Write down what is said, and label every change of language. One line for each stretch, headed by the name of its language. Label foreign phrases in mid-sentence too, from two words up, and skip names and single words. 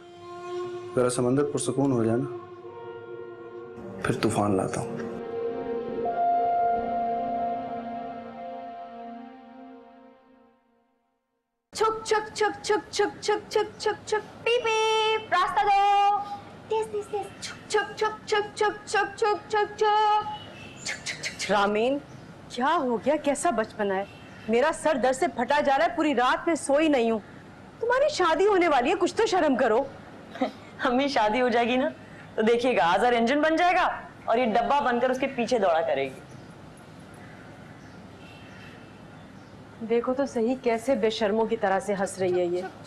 Urdu: ذرا سمندر پرسکون ہو جائے نا، پھر طوفان لاتا ہوں. छुक छुक छुक छुक छुक छुक छुक छुक छुक पीप पीप, راستہ دو. تیز تیز تیز, छुक छुक छुक छुक छुक छुक छुक छुक। रामीन, کیا ہو گیا؟ کیسا بچپنا ہے? میرا سر درد سے پھٹا جا رہا ہے، پوری رات میں سوئی نہیں ہوں. تمہاری شادی ہونے والی ہے، کچھ تو شرم کرو. امی شادی ہو جائے گی نا تو دیکھیے گا، آزر انجن بن جائے گا اور یہ ڈبہ بن کر اس کے پیچھے دوڑا کرے گی. دیکھو تو سہی کیسے بے شرموں کی طرح سے ہنس رہی ہے یہ.